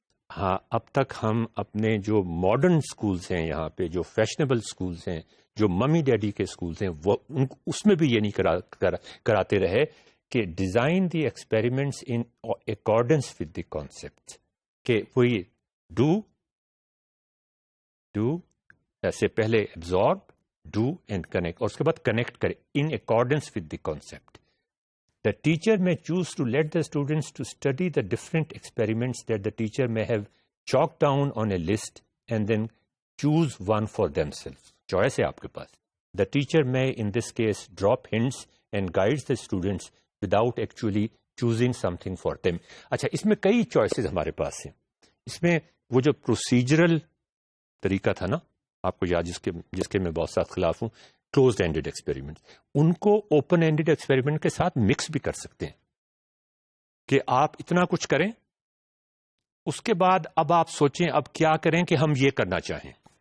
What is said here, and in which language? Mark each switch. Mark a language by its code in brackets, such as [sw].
[ur] ہاں، اب تک ہم اپنے جو ماڈرن سکولز ہیں، یہاں پہ جو فیشنیبل سکولز ہیں، جو ممی ڈیڈی کے سکولز ہیں، وہ اس میں بھی یہ نہیں کراتے رہے کہ [en] design the experiments in accordance with the concept, [ur] کہ وہی ڈو سے پہلے ایبزارب، ڈو اینڈ کنیکٹ، اور اس کے بعد کنیکٹ کرے [en] In accordance with the concept. The teacher may choose to let the students to study the different experiments that the teacher may have chalked down on a list and then choose one for themselves. [ur] Choice ہے آپ کے پاس. [en] The teacher may in this case drop hints and guides the students without actually choosing something for them. [ur] اچھا، اس میں کئی choices ہمارے پاس ہیں. اس میں وہ جو پروسیجرل طریقہ تھا نا، آپ کو یاد، جس کے میں بہت ساتھ خلاف ہوں، کلوزڈ اینڈڈ ایکسپیریمنٹ، ان کو اوپن اینڈڈ ایکسپیریمنٹ کے ساتھ مکس بھی کر سکتے ہیں کہ آپ اتنا کچھ کریں، اس کے بعد اب آپ سوچیں اب کیا کریں کہ ہم یہ کرنا چاہیں.